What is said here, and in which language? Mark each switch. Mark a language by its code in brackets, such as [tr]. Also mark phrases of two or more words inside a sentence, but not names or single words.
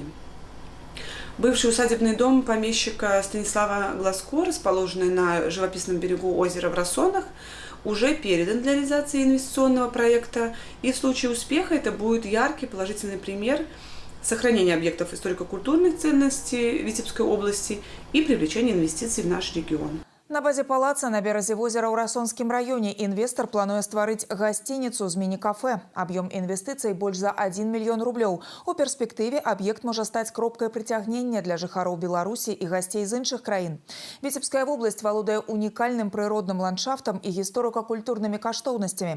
[ru] Бывший усадебный дом помещика Станислава Глазко, расположенный на живописном берегу озера в Рассонах, уже передан для реализации инвестиционного проекта. И в случае успеха это будет яркий положительный пример сохранения объектов историко-культурных ценностей Витебской области и привлечения инвестиций в наш регион. [be] На базе палаца на беразе возера ў Расонскім раёне інвестар плануе стварыць гасцініцу з міні-кафе. Аб'ём інвестыцый больш за 1 мільён рублёў. У перспектыве аб'ект можа стаць кропкай прыцягнення для жыхароў Беларусі і гасцей з іншых краін. Віцебская вобласць валодае унікальным прыродным ландшафтам і гісторыка-культурнымі каштоўнасцямі.